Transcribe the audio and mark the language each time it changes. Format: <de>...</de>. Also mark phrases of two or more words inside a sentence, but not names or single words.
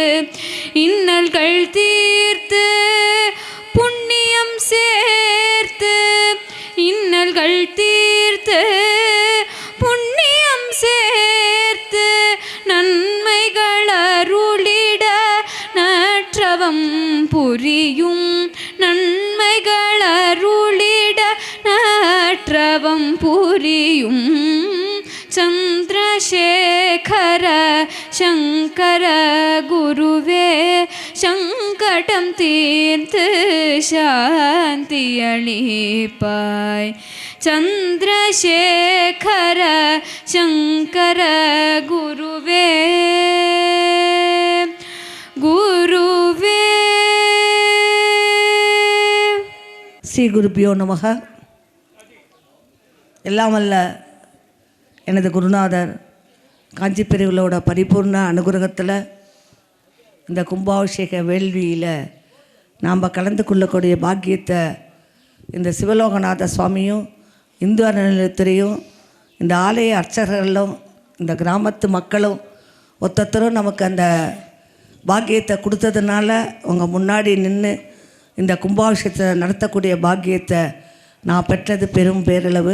<ta>இன்னல்கள் தீர்த்து புண்ணியம் சேர்த்து இன்னல்கள் தீர்த்து புண்ணியம் சேர்த்து நன்மைகள் அருளிட நற்றவம் புரியும் நன்மைகள் அருளிட நற்றவம் புரியும்</ta> <sa>चन्द्रशेखर शङ्कर गुरुवे शङ्कटं तीर्थ शान्ति अळिपाय चन्द्रशेखर शङ्कर गुरुवे गुरु श्री गुरुभ्यो नमः.</sa> <ta>எல்லாம் வல்ல எனது குருநாதர் காஞ்சி பெரியவர்களோட பரிபூர்ண அனுகிரகத்தில் இந்த கும்பாபிஷேக வேள்வியில் நாம் கலந்து கொள்ளக்கூடிய பாக்கியத்தை இந்த சிவலோகநாத சுவாமியும் இந்து அறநிலையத்துறையும் இந்த ஆலய அர்ச்சகர்களும் இந்த கிராமத்து மக்களும் ஒத்தத்தரும் நமக்கு அந்த பாக்கியத்தை கொடுத்ததுனால உங்கள் முன்னாடி நின்று இந்த கும்பாபிஷேகத்தை நடத்தக்கூடிய பாக்கியத்தை நான் பெற்றது பெரும் பேரளவு.</ta>